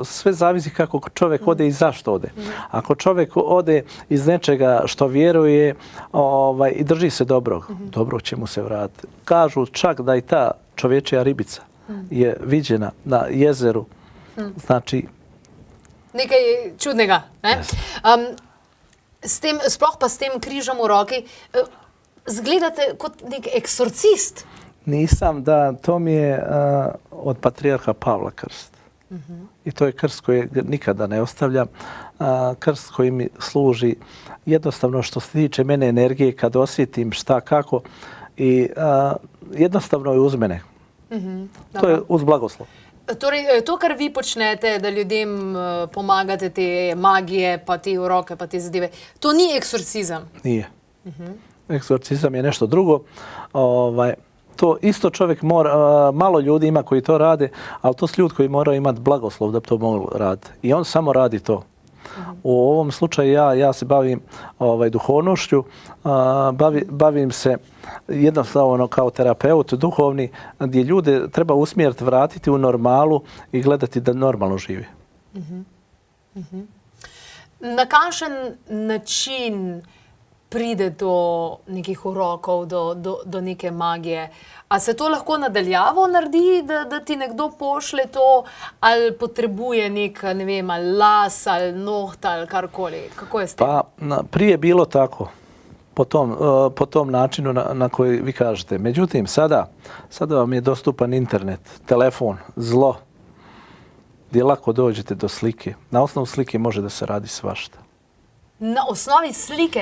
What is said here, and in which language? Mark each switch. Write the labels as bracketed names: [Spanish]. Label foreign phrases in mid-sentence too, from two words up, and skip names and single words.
[Bosnian] Sve zavisi kako čovjek ode i zašto ode. Ako čovjek ode iz nečega što vjeruje i drži se dobro će mu se vratiti. Kažu čak da i ta čovječja ribica je viđena na jezeru. Znači... [Slovenian] Nekaj čudnega. Sploh pa s tem križom v roki, zgledate kot nek eksorcist. [Bosnian] Nisam, da, to mi je od patrijarha Pavla krst. I to je krst koji nikada ne ostavljam. Krst koji mi služi jednostavno što se tiče mene energije kad osjetim šta kako i jednostavno je uz mene. To je uz blagoslov. [Slovenian] Torej, to, kar vi počnete, da ljudem pomagate te magije, pa te uroke, pa te zadeve, to ni eksorcizam? [Bosnian] Nije. Eksorcizam je nešto drugo. To isto čovjek mora, malo ljudi ima koji to rade, ali to su ljudi koji moraju imati blagoslov da to mogu raditi. I on samo radi to. U ovom slučaju ja se bavim duhovnošću, bavim se jednostavno kao terapeut duhovni, gdje ljude treba usmjeriti, vratiti u normalu i gledati da normalno žive. [Slovenian] Na kakšen način pride do nekih urokov, do neke magije? A se to lahko nadaljavo naredi, da ti nekdo pošle to, ali potrebuje nek, ne vem, ali las, ali noht, ali karkoli? Kako je s tem? [Bosnian] Pa prije bilo tako, po tom načinu na koji vi kažete. Međutim, sada vam je dostupan internet, telefon, zlo, gdje lako dođete do slike. Na osnovu slike može da se radi svašta. [Slovenian] Na osnovi slike?